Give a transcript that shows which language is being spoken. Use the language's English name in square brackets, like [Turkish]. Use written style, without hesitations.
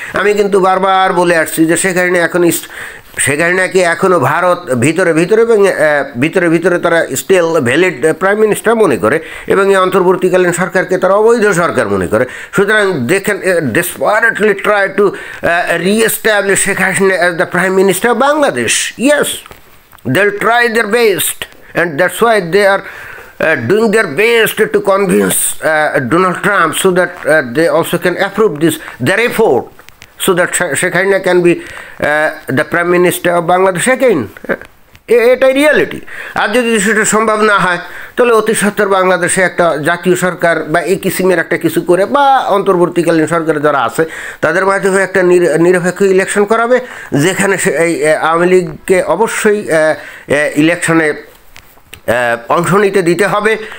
[Bangla] আমি কিন্তু বারবার বলে আসছি যে শেখ হাসিনাকে এখনও ভারত ভিতরে এবং ভিতরে তারা স্টিল ভ্যালিড প্রাইম মিনিস্টার মনে করে, এবং এই অন্তর্বর্তীকালীন সরকারকে তারা অবৈধ সরকার মনে করে। [English] সুতরাং they can desperately try to reestablish Sheikh Hasina as the prime minister of Bangladesh. Yes, they'll try their best, and that's why they are doing their best to convince Donald Trump so that they also can approve their effort, so that Sheikh Hasina can be the Prime Minister of Bangladesh again. [Bangla] এটাই reality. আর যদি সেটা সম্ভব না হয়, তাহলে অতি সত্বর বাংলাদেশে একটা জাতীয় সরকার বা এই কিসিমের একটা কিছু করে, বা অন্তর্বর্তীকালীন সরকারে যারা আছে তাদের মাধ্যমে একটা নিরপেক্ষ ইলেকশন করাবে, যেখানে এই আওয়ামী লীগকে অবশ্যই ইলেকশনে অংশ নিতে দিতে হবে।